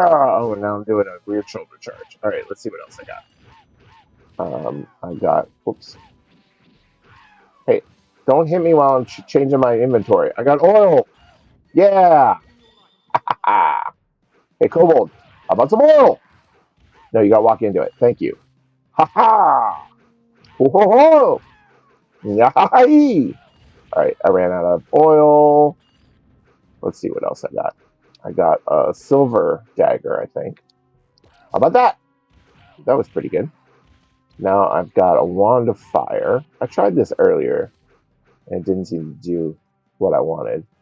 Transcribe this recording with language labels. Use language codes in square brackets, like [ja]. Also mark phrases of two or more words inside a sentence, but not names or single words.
[en] Oh, and now I'm doing a weird shoulder charge. All right, let's see what else I got. I got, whoops. Hey, don't hit me while I'm changing my inventory. I got oil. Yeah! Ah. Hey, Kobold, how about some oil? No, you got to walk into it. Thank you. Ha ha! Ho ho ho! Yahee! All right, I ran out of oil. Let's see what else I got. I got a silver dagger, I think. How about that? That was pretty good. Now I've got a wand of fire. I tried this earlier, and it didn't seem to do what I wanted.